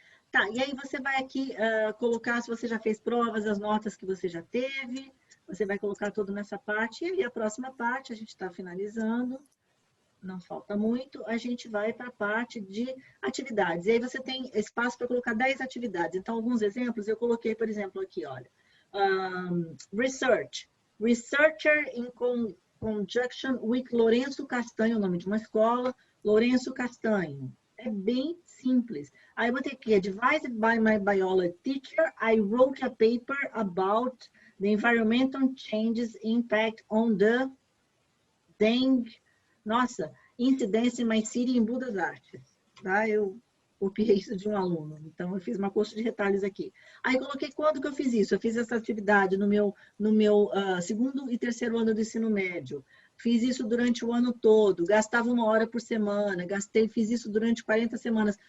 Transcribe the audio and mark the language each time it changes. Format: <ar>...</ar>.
<pt>Tá, e aí você vai aqui colocar se você já fez provas, as notas que você já teve, você vai colocar tudo nessa parte, e aí a próxima parte, a gente está finalizando, não falta muito, a gente vai para a parte de atividades. E aí você tem espaço para colocar 10 atividades. Então, alguns exemplos, eu coloquei, por exemplo, aqui, olha, Research.</pt> <en>Researcher in conjunction with</en> <pt>Lourenço Castanho, o nome de uma escola, Lourenço Castanho. É bem simples. Aí eu botei aqui,</pt> <en>advised by my biology teacher, I wrote a paper about the environmental changes impact on the dengue,</en> <pt>nossa, incidência</pt> <en>in my city em Budas Artes.</en> <pt>Tá? Eu copiei isso de um aluno, então eu fiz uma coxa de retalhos aqui. Aí coloquei quando que eu fiz isso. Eu fiz essa atividade no meu segundo e terceiro ano do ensino médio. Fiz isso durante o ano todo, gastava 1 hora por semana, fiz isso durante 40 semanas.</pt>